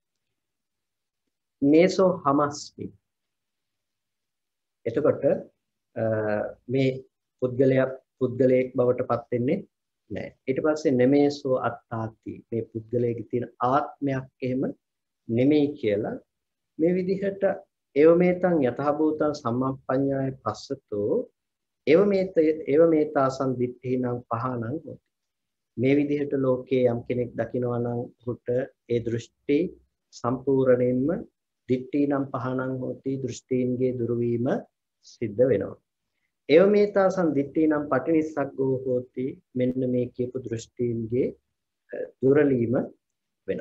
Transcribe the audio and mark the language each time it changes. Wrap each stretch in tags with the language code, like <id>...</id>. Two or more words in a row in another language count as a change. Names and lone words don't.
<pi>නේසෝ හමස්මි.</pi> <si>එතකොට මේ පුද්ගලයෙක් බවට පත් වෙන්නේ නැහැ. ඊට පස්සේ</si> <pi>නෙමේසෝ අත්තාති</pi> <si>මේ පුද්ගලයේ තියෙන ආත්මයක් එහෙම නෙමෙයි කියලා මේ විදිහට</si> <pi>එවමෙතං යතහභූතං සම්මප්පඤ්ඤාය පස්සතෝ එවමෙතාසං දිට්ඨිනං පහනං හොති.</pi> <si>මේ විදිහට ලෝකයේ යම් කෙනෙක් දකිනවා නම් උට ඒ දෘෂ්ටි සම්පූර්ණයෙන්ම</si> <pi>දිට්ඨිනම් පහනං හොති</pi> <si>දෘෂ්ටීන්ගේ දුරවීම සිද්ධ වෙනවා.</si> <pi>එවමෙතාසං දිට්ඨිනම් පටිනිස්සග්ගෝ හොති</pi> <si>මෙන්න මේ කියපු දෘෂ්ටීන්ගේ දුරලීම වෙනවා.</si>